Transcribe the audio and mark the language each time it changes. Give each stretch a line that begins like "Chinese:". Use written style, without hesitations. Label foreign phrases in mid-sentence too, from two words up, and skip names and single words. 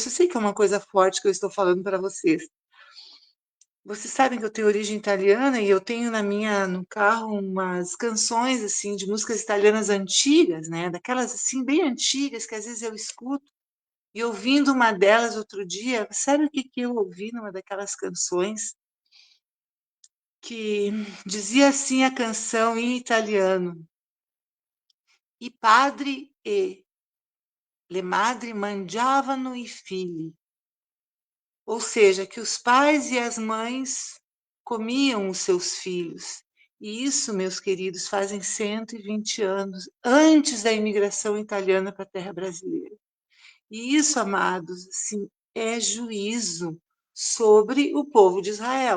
Portuguese: Eu sei que é uma coisa forte que eu estou falando para vocês. Vocês sabem que eu tenho origem italiana e eu tenho no carro umas canções assim de músicas italianas antigas, né? Daquelas assim bem antigas que às vezes eu escuto. E ouvindo uma delas outro dia, sabe o que eu ouvi numa daquelas canções? Que dizia assim a canção em italiano:
Italian: I padri e le madri mangiavano i figli.
Portuguese: Ou seja, que os pais e as mães comiam os seus filhos. E isso, meus queridos, fazem 120 anos, antes da imigração italiana para a terra brasileira. E isso, amados, assim, é juízo sobre o povo de Israel.